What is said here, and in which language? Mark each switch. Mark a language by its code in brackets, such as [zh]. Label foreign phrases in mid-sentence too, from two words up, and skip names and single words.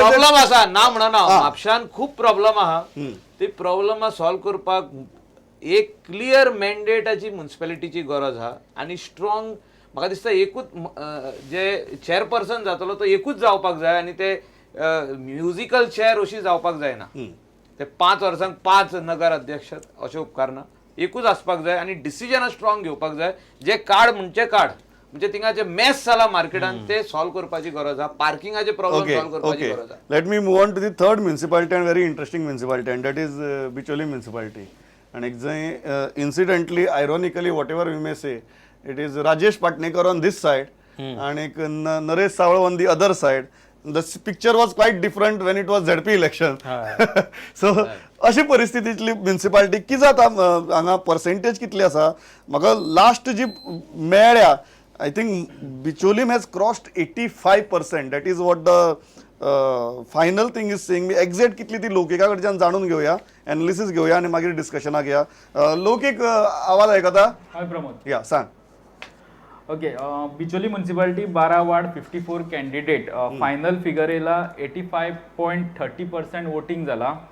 [kok] प्रॉब्लेम आसा ना म्हणना म्हापशान खूप प्रॉब्लेम आहा ती [en] problem solve [kok] करपाक एक क्लियर मॅन्डेटाची म्युन्सिपालिटीची गरज आहा आणि स्ट्रॉंग म्हाका दिसता एकूच जे चेअरपर्सन जातलो तो एकूच जावपाक जाय आणि ते [en] musical chair [kok] अशी जावपाक जायना. ते 5 वर्सांक 5 नगर अध्यक्ष अशें उपकार ना, एकूच आसपाक जाय आणि डिसिजनां स्ट्रॉंग घेवपाक जाय. जे काड म्हणजे थिंगा जे मेस जाला मार्केटान ते सॉल्व करपाची गरज आहा, पार्किंगाचे प्रॉब्लेम सॉल्व करपाची गरज आहा. [en] Let me move on to the third municipality and very interesting municipality, and that is Bicholi municipality. And incidentally, ironically, whatever we may say, it is Rajesh Patnekar on this side and Naresh Sawal on the other side. The picture was quite different when it was ZP election. [kok] So अशी परिस्थितीतली म्युन्सिपालिटी की जाता हांगा पर्सेंटेज कितली आसा म्हाका लास्ट जी मेळ्या [en] I think Bicholim has crossed 85%. That is what the final thing is saying. [kok] मी एक्झॅक्ट कितली ती लोकिका कडच्यान जाणून घेवया, एनालिसिस घेवया आणि मागीर डिस्कशनाक या. लौकिक आवाज आयकता? हाय प्रमोद. या सांग. ओके, बिचोली म्युन्सिपालिटी 12 वार्ड 54 [en] candidate final figure [kok] येयला 85.30% वोटिंग जाला.